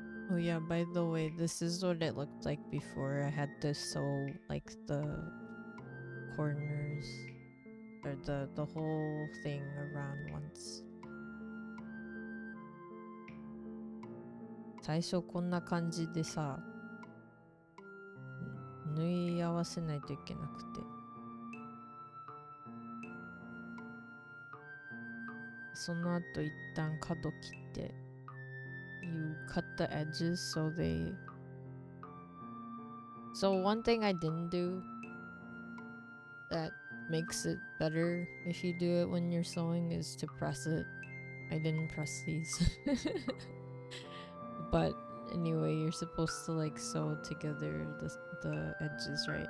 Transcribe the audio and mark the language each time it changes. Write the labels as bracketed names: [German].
[English] Oh yeah, by the way, this is what it looked like before. I had to sew like the corners or the whole thing around once. [Japanese] 最初こんな感じでさ、縫い合わせないといけなくて、その後一旦角切って、 [English] you cut the edges so they. So one thing I didn't do that makes it better if you do it when you're sewing is to press it. I didn't press these. But anyway, you're supposed to like sew together the edges, right?